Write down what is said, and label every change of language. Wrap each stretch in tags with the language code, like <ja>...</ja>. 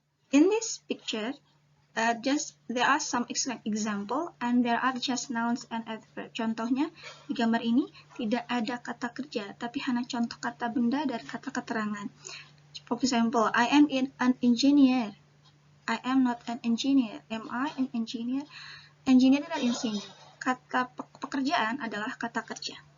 <en>this picture, there are some example and there are just nouns and adverb.</en> <id>Contohnya di gambar ini tidak ada kata kerja, tapi hanya contoh kata benda dari kata keterangan.</id> <en>For example, I am an engineer. I am not an engineer. Am I an engineer?</en> <id>Engineer adalah insinyur. Kata pekerjaan adalah kata kerja.</id>